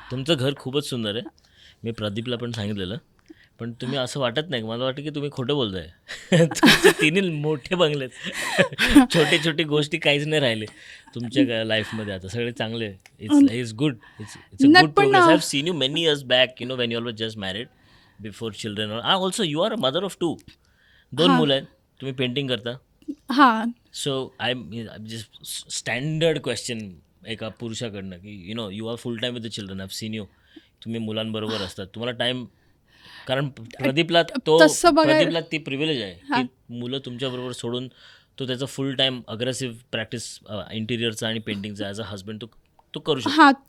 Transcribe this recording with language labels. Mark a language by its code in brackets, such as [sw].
[mr] तुमचं घर खूपच सुंदर आहे, मी प्रदीपला पण सांगितलेलं, पण तुम्ही असं वाटत नाही, मला वाटतं की तुम्ही खोटं बोलताय. तुमचे तिन्ही मोठे बंगलेत, छोटे छोटे गोष्टी काहीच नाही राहिले तुमच्या लाईफमध्ये, आता सगळे चांगले. [en] It's good, it's a good progress. I have seen you many years back, when you were just married, before children. Also you are a mother of 2 [mr] मुलं आहेत, तुम्ही पेंटिंग करता. हां. [en] so I just standard question एका पुरुषाकडनं की you are full time with the children, I have seen you, [mr] तुम्ही मुलांबरोबर असतात, तुम्हाला टाईम, कारण प्रदीपला ती प्रिव्हिलेज आहे की मुलं तुमच्याबरोबर सोडून तो त्याचा फुल टाईम अग्रेसिव्ह प्रॅक्टिस इंटिरियरचा आणि पेंटिंगचा ॲज अ हजबंड तो करू शकतो.